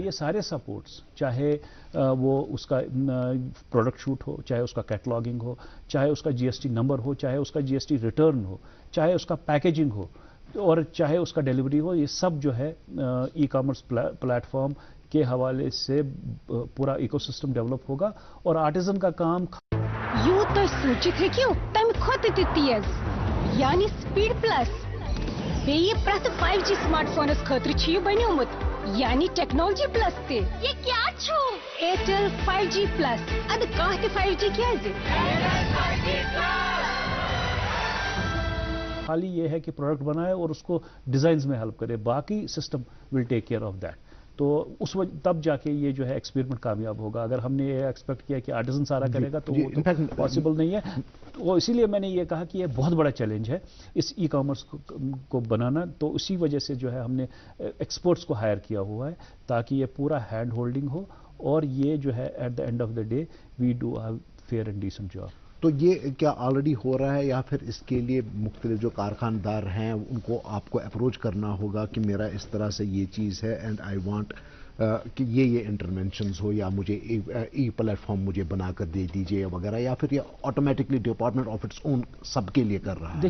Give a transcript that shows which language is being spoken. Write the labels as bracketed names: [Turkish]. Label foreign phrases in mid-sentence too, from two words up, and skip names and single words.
[Urdu] تو یہ سارے سپورٹس، چاہے وہ اس کا [English] product shoot [Urdu] ہو، چاہے اس کا کیٹلاگنگ ہو، چاہے اس کا [English] GST number [Urdu] ہو، چاہے اس کا [English] GST return [Urdu] ہو، چاہے اس کا پیکیجنگ ہو، اور چاہے اس کا ڈیلیوری ہو، یہ سب جو ہے [English] e-commerce platform [Urdu] کے حوالے سے پورا [English] ecosystem develop [Urdu] ہوگا. اور آرٹیزن کا کام [Kashmiri] یوں تو سوچت ہیکو تم کھوت تہ تیز یعنی [English] speed plus [Kashmiri] بیٚیہِ پرٛٮ۪تھ 5G سمارٹ فونس خٲطرٕ چھُ یہِ بنیومُت یعنی [English] technology plus [Kashmiri] تہِ. یہ کیا چھو؟ ایئرٹیل 5G پلس. اد کانٛہہ تہِ 5G کیازِ؟ [Urdu] خالی یہ ہے کہ پروڈکٹ بنائے اور اس کو ڈیزائنز میں ہیلپ کرے، باقی [English] system will take care of that. [Urdu] تو اس وقت تب جا کے یہ جو ہے ایکسپیریمنٹ کامیاب ہوگا. اگر ہم نے یہ ایکسپیکٹ کیا کہ آرٹیزن سارا کرے گا تو وہ پاسبل نہیں ہے. وہ اسی لیے میں نے یہ کہا کہ یہ بہت بڑا چیلنج ہے اس [English] e-commerce [Urdu] کو بنانا. تو اسی وجہ سے جو ہے ہم نے ایکسپرٹس کو ہائر کیا ہوا ہے تاکہ یہ پورا [English] hand holding [Urdu] ہو، اور یہ جو ہے [English] at the end of the day we do a fair and decent job. [Urdu] تو یہ کیا آلریڈی ہو رہا ہے، یا پھر اس کے لیے مختلف جو کارخاندار ہیں ان کو آپ کو اپروچ کرنا ہوگا کہ میرا اس طرح سے یہ چیز ہے [English] and I want [Urdu] کہ یہ انٹرونشنز ہو، یا مجھے [English] e-platform [Urdu] مجھے بنا کر دے دیجیے وغیرہ، یا پھر یہ [English] automatically department of its own [Urdu] سب کے لیے کر رہا ہے؟